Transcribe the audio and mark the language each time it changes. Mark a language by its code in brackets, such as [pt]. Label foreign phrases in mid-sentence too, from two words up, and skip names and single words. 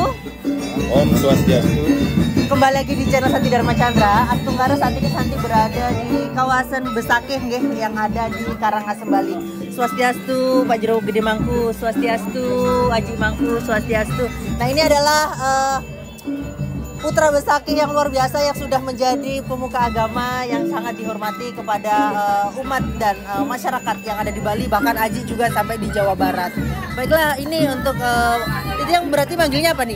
[ban] Om Swastiastu. [id] Kembali lagi di channel Santi Dharma Chandra. Atunggara saat ini Santi berada di kawasan Besakeh nggih, yang ada di Karangasem, Bali. [ban] Swastiastu Pak Jero Gede Mangku, Swastiastu Aji Mangku, Swastiastu. [id] Nah, ini adalah putra Besakeh yang luar biasa yang sudah menjadi pemuka agama yang sangat dihormati kepada umat dan masyarakat yang ada di Bali, bahkan Aji juga sampai di Jawa Barat. Baiklah, ini untuk itu yang berarti manggilnya apa nih?